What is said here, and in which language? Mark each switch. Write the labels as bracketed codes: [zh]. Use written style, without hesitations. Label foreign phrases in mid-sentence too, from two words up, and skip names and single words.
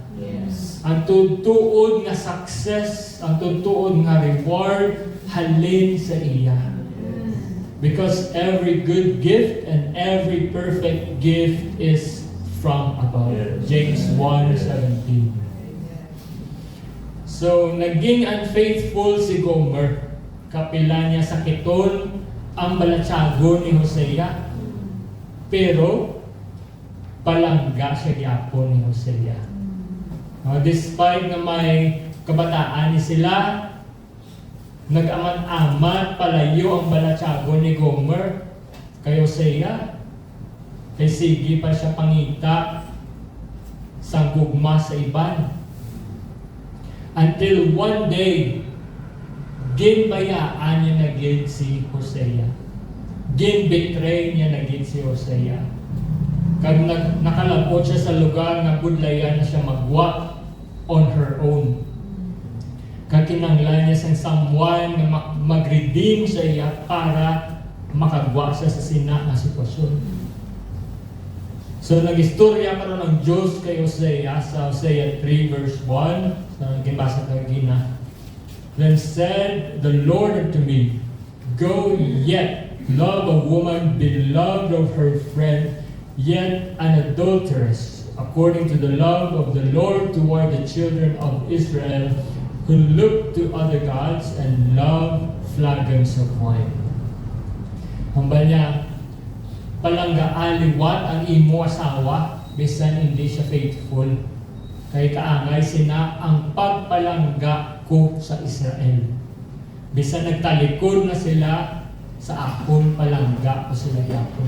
[en] Yes. [hil] Ang tuod-tuod nga success, ang tuod-tuod nga reward halin sa iya. [en] Because every good gift and every perfect gift is from above. [hil] James 1:17. So, naging unfaithful si Gomer. Kapila niya sa kitol ang balatsago ni Hosea. Pero, palangga siya gyapon ni Hosea. Despite na may kabataan ni sila, nag-aman-aman palayo ang balatsago ni Gomer kay Hosea. Kay sige pa siya pangita sa gugma sa iban. [en] Until one day, [hil] ginbayaan niya na gid si Hosea. Ginbetray niya na gid si Hosea. Kag nakalabot siya sa lugar nga budlayan na siya magwa [en] on her own. [hil] Kag kinanglan niya sang someone nga mag-redeem sa iya para makagwa siya sa sina nga sitwasyon. So nag-istorya karon ng Diyos kay Hosea sa Hosea 3 verse 1. So ginbasa ko gina. [en] Then said the Lord unto me, Go yet, love a woman beloved of her friend, yet an adulteress, according to the love of the Lord toward the children of Israel, who look to other gods and love flagons of wine. [hil] Hambal niya, palanggaan liwat ang imo asawa, bisan hindi siya faithful. Kay kaangay sina ang pagpalangga ko sa Israel. Bisan nagtalikod na sila sa akong palangga ko sila yapon.